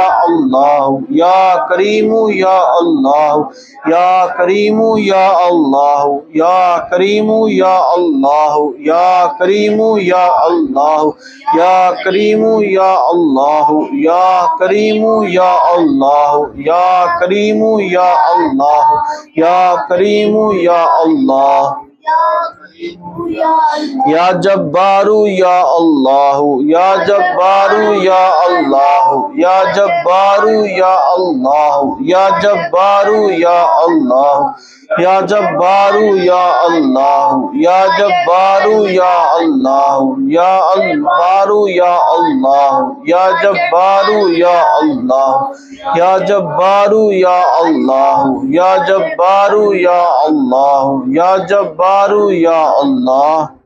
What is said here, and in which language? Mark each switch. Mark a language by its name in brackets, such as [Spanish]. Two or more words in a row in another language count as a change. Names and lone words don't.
[Arabic] اللہ یا کریم یا اللہ یا کریم یا اللہ یا کریم یا اللہ یا کریم یا اللہ یا کریم یا اللہ یا کریم یا اللہ یا کریم یا اللہ یا کریم یا اللہ یا جبارو یا اللہ یا جبارو یا اللہ یا جبارو یا اللہ یا جبارو یا اللہ یا جبارو یا اللہ یا جبارو یا اللہ یا جبارو یا اللہ یا جبارو یا اللہ یا جبارو یا اللہ یا جبارو یا اللہ یا جبارو یا اللہ